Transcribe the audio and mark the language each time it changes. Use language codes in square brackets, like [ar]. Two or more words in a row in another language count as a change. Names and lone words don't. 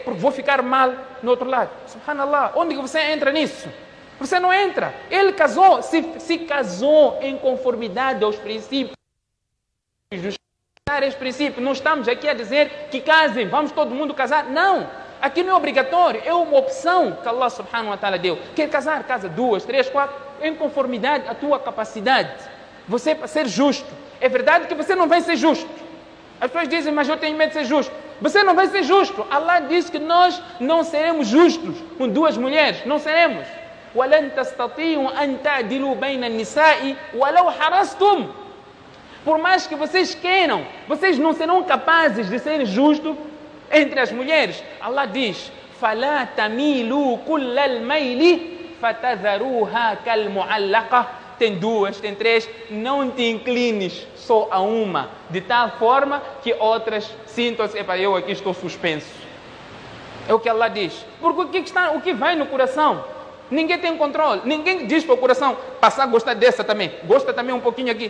[pt] Porque vou ficar mal no outro lado. Subhanallah, onde que você entra nisso? Você não entra. Ele casou, se casou em conformidade aos princípios do Sharia. Esse princípio, não estamos aqui a dizer que casem, vamos todo mundo casar. Não. Aqui não é obrigatório, é uma opção que [ar] الله سبحانه وتعالى [pt] deu. Quer casar, casa 2, 3, 4, em conformidade à tua capacidade. Você para ser justo. É verdade que você não vai ser justo. As pessoas dizem, mas eu tenho medo de ser justo. Você não vai ser justo. Allah diz que nós não seremos justos com duas mulheres. Não seremos. [ar] وَلَنْ تَسْتَطِيعُوا أَنْ تَعْدِلُوا بَيْنَ النِّسَاءِ وَلَوْ حَرَصْتُمْ. [pt] Por mais que vocês queiram, vocês não serão capazes de ser justos entre as mulheres. Allah diz, [ar] فَلَا تَمِيلُوا كُلَّ الْمَيْلِ فَتَذَرُوهَا كَالْمُعَلَّقَةِ. [pt] Tem 2, tem 3, não te inclines só a uma, de tal forma que outras sintam-se, eu aqui estou suspenso. É o que Allah diz. Porque o que vai no coração? Ninguém tem controle. Ninguém diz para o coração, passar a gostar dessa também. Gosta também um pouquinho aqui.